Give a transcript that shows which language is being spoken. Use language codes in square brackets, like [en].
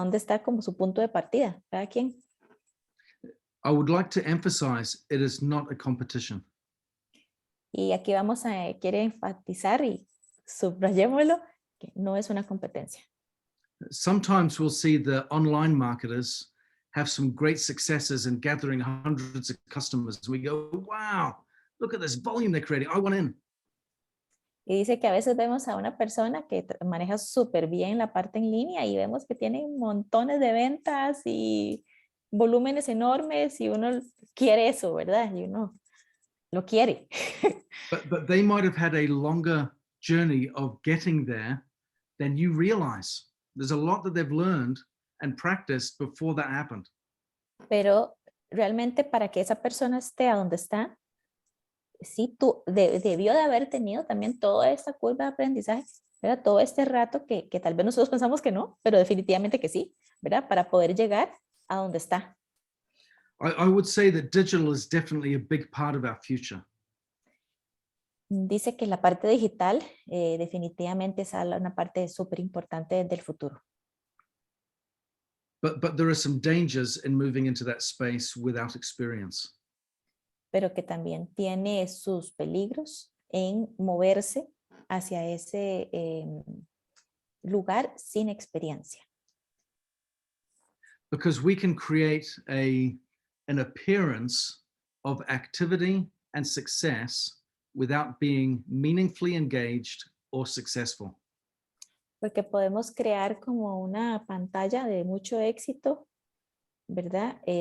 [es] Dónde está como su punto de partida, cada quien. [en] I would like to emphasize it is not a competition. [es] Y aquí quiere enfatizar y subrayémoslo, que no es una competencia. [en] Sometimes we'll see the online marketers have some great successes in gathering hundreds of customers. We go, wow, look at this volume they're creating. I want in. [es] Y dice que a veces vemos a una persona que maneja súper bien la parte en línea y vemos que tiene montones de ventas y volúmenes enormes y uno quiere eso, ¿verdad? Y uno lo quiere. [en] But they might have had a longer journey of getting there than you realize. There's a lot that they've learned and practiced before that happened. [es] Pero realmente para que esa persona esté a donde está, sí, debió de haber tenido también toda esta curva de aprendizaje, ¿verdad? Todo este rato que tal vez nosotros pensamos que no, pero definitivamente que sí, ¿verdad? Para poder llegar a donde está. [en] I would say that digital is definitely a big part of our future. [es] Dice que la parte digital definitivamente es una parte súper importante del futuro. [en] But there are some dangers in moving into that space without experience. [es] Pero que también tiene sus peligros en moverse hacia ese lugar sin experiencia. [en] Because we can create an appearance of activity and success without being meaningfully engaged or successful. [es] Porque podemos crear como una pantalla de mucho éxito, ¿verdad?